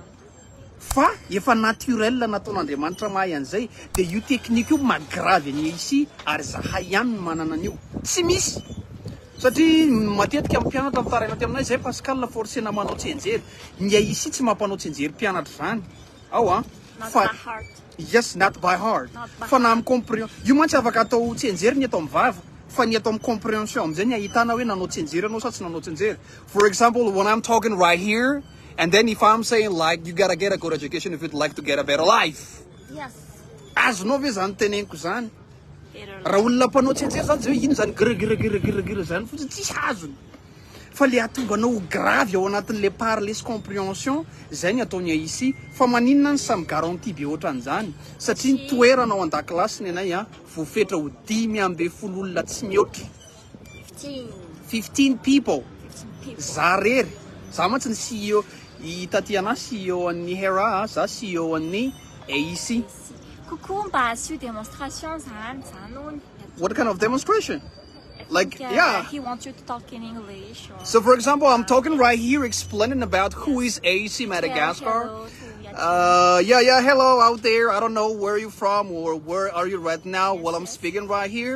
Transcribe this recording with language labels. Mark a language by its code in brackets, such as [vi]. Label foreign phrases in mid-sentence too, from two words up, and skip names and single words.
[mg] fa efa naturel nataon'Andriamanitra mahay an'izay de io teknika io magravy any ici ary zahay ihany no manana an'io tsy misy satria matetika mpianatra mitaraina ty aminay zay Pascal forcena manao tsenjery ny ici tsy mampanao tsenjery mpianatra zany ao [en] Not by heart. yes not by heart Not by [mg] fa na amin'ny compréhension io mantsy afaka atao tsenjery ny atao mivava fa ny atao amin'ny compréhension am'izay ny ahitana hoe nanao tsenjery anao sa tsy nanao tsenjery [en] for example when I'm talking right here and then if I'm saying like you gotta get a good education if you'd like to get a better life Yes. [mg] azonao ve zany teneniko zany [en] Better [mg] raha olona mpanao tsenjery zany zay hoe ino zany grgrgrgrgr zany fotsiny tsisy azony fa le atonganao gravy ao anatin'le [fr] parler compréhension [mg] zay ny ataony ici fa maninona ny samy garantie be ohatran'izany satria ny toerana ao an-dakilasy ny anay voafetra ho 10 olona tsy mihoatra 15 people [en] 15 people. [mg] za rery za mantsy ny CEO i Tatiana CEO an'ny Hera za CEO an'ny ici Coucou, mba asio démonstration zany hono. [en] what kind of demonstration like Yeah, yeah he wants you to talk in English. Or so for example I'm talking right here explaining about who is AC Madagascar hello out there. I don't know where you're from or where are you right now while I'm speaking right here.